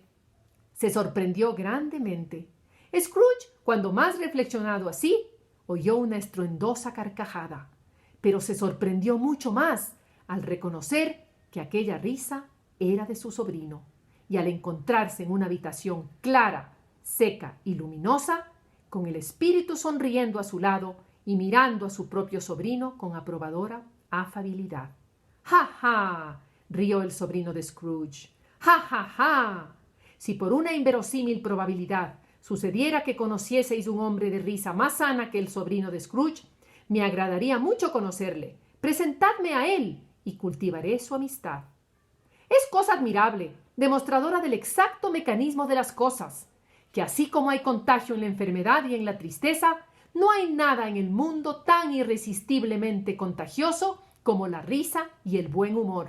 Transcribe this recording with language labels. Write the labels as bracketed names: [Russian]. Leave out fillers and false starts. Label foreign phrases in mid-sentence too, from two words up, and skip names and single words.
[Spanish] Se sorprendió grandemente. Scrooge, cuando más reflexionado así, oyó una estruendosa carcajada, pero se sorprendió mucho más al reconocer que aquella risa era de su sobrino, y al encontrarse en una habitación clara, seca y luminosa, con el espíritu sonriendo a su lado y mirando a su propio sobrino con aprobadora afabilidad. ¡Ja, ja!, rió el sobrino de Scrooge. ¡Ja, ja, ja! Si por una inverosímil probabilidad sucediera que conocieseis un hombre de risa más sana que el sobrino de Scrooge, me agradaría mucho conocerle. Presentadme a él y cultivaré su amistad. Es cosa admirable, demostradora del exacto mecanismo de las cosas, que así como hay contagio en la enfermedad y en la tristeza, no hay nada en el mundo tan irresistiblemente contagioso como la risa y el buen humor.